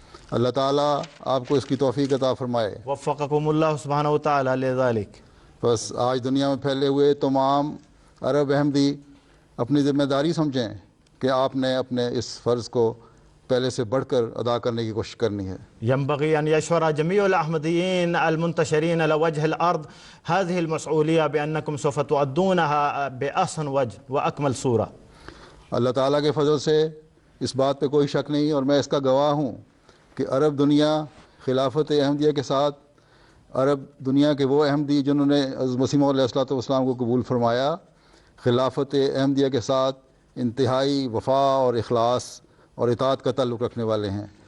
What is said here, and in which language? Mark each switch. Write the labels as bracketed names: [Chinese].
[Urdu] اللہ تعالیٰ آپ کو اس کی توفیق عطا فرمائے. [Arabic] وفقكم الله سبحانه وتعالى لذلك. [Urdu] بس آج دنیا میں پھیلے ہوئے تمام عرب احمدی اپنی ذمہ داری سمجھیں کہ آپ نے اپنے اس فرض کو پہلے سے بڑھ کر ادا کرنے کی کوشش کرنی ہے. [Arabic] ينبغي أن يشعر جميع الأحمديين المنتشرين على وجه الأرض هذه المسؤولية بأنكم سوف تؤدونها بأحسن وجه وأكمل صورة. [Urdu] اللہ تعالیٰ کے فضل سے اس بات پہ کوئی شک نہیں اور میں اس کا گواہ ہوں کہ عرب دنیا خلافت احمدیہ کے ساتھ عرب دنیا کے وہ احمدی جنہوں نے حضرت مسیح موعود علیہ الصلوۃ والسلام کو قبول فرمایا، خلافت احمدیہ کے ساتھ انتہائی وفا اور اخلاص اور اطاعت کا تعلق رکھنے والے ہیں.